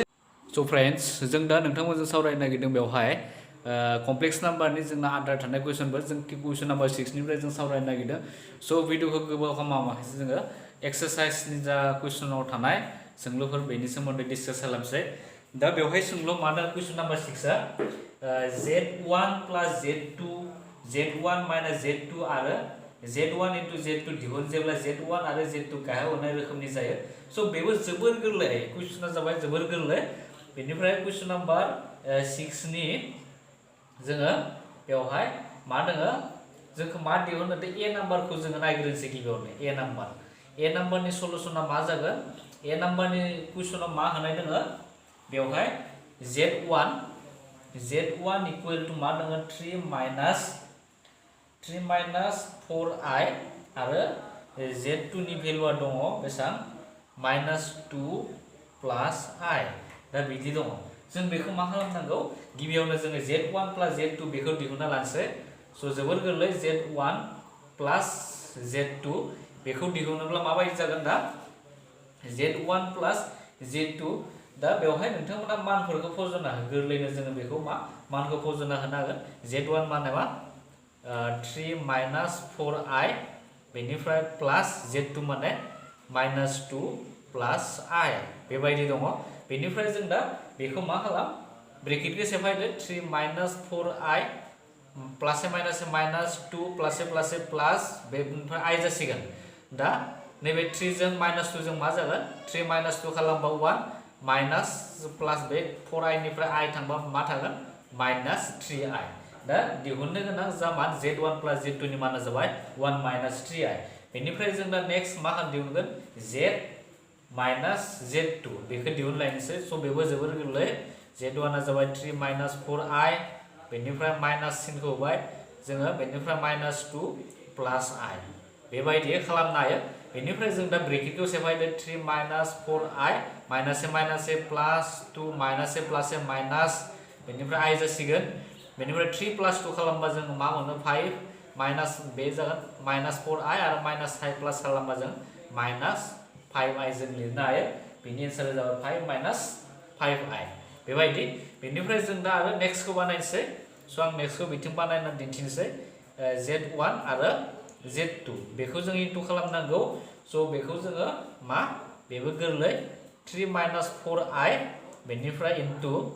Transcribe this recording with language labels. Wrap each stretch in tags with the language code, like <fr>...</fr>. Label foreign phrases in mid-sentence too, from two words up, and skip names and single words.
<en>so friends</en> <brx>जों दा नोंथांमोनजों सावरायनो नागिरदों बेवहाय कमप्लेक्स नाम्बारनि जोंना आद्रा थानाय कुइसनफोर जों कुइसन नाम्बार 6 निफ्राय जों सावरायनो नागिरदों सो भिडिअखौ गोबाव खालामाखैसो जोङो एक्सारसाइजनि जा कुइसनाव थानाय सोंलुफोर बेनि सोमोन्दै डिसकास खालामसै दा बेवहाय सोंलु मानो कुइसन नाम्बार 6 आ z1 plus z2 z1 minus z2 आरो z1 into z2 दिहुन जेब्ला z1 आरो z2 गाहायाव होनाय रोखोमनि जायो सो बेबो जोबोर गोरलै कुइसना जाबाय जोबोर गोरलै बेनिफ्राय कुइसन नाम्बार 6 नि जोङो बेवहाय मा दोङो जोंखौ मा दिहुननो दे ए नाम्बारखौ जोङो नायग्रोनोसै गिबियावनो ए नाम्बारनि सलुशना मा जागोन ए नाम्बारनि कुइसनाव मा होनाय दोङो बेवहाय z1</brx> <en>equal to</en> <brx>मा दोङो 3 minus 4i आरो z2 नि भेलुआ दङ बेसां -2 plus i दा बिदि दङ जों बेखौ मा खालामनांगौ गिबियावनो जोङो z1 plus z2 बेखौ दिहुनना लानोसै सो जोबोर गोरलै z1 plus z2 बेखौ दिहुनोब्ला माबायदि जागोन दा z1 plus z2 दा बेवहाय नोंथांमोना मानफोरखौ फज'ना हो गोरलैनो जोङो बेखौ मानखौ फज'ना होनो हागोन z1 माने मा 3 minus 4i बेनिफ्राय प्लास z2 माने -2 plus i बेबायदि दङ बेनिफ्राय जों दा बेखौ मा खालाम ब्रेकेटखौ सेफायदो 3 minus 4i</brx> <en>plus minus</en> <brx>-2 प्लस बेनिफ्राय i जासिगोन दा नैबे 3 जों -2 जों मा जागोन 3 - 2 खालामबा 1</brx> <en>minus plus</en> <brx>बे 4i निफ्राय i थांबा मा थागोन -3i दा दिहुननो गोनां जा मान z1 plus z2 नि माना जाबाय 1 - 3i बेनिफ्राय जों दा नेक्स्ट मा खालाम दिहुनगोन z - z2 बेखौ दिहुनलायनोसै स बेबो जोबोर गोरलै z1 आ जाबाय 3 - 4i बेनिफ्राय माइनास सिनखौ होबाय जोङो बेनिफ्राय -2 plus i बेबायदि खालामनो हायो बेनिफ्राय जों दा ब्रेकेटखौ सेफायदो 3 - 4i -a प्लस 2 -a माइनास बेनिफ्राय i जासिगोन बेनिफ्राय 3 plus 2 खालामबा जों मा मोनो 5 माइनास बे जागोन -4i आरो -5 प्लस खालामबा जों -5i जों लिरनो हायो बेनि एन्सारा जाबाय 5 - 5i बेबायदि बेनिफ्राय जों दा आरो नेक्स्टखौ बानायनोसै स आं नेक्स्टखौ बिथिं बानायना दिन्थिनोसै z1 आरो z2 बेखौ जों इनटु खालामनांगौ स बेखौ जोङो मा बेबो गोरलै 3 - 4i बेनिफ्राय इनटु</brx>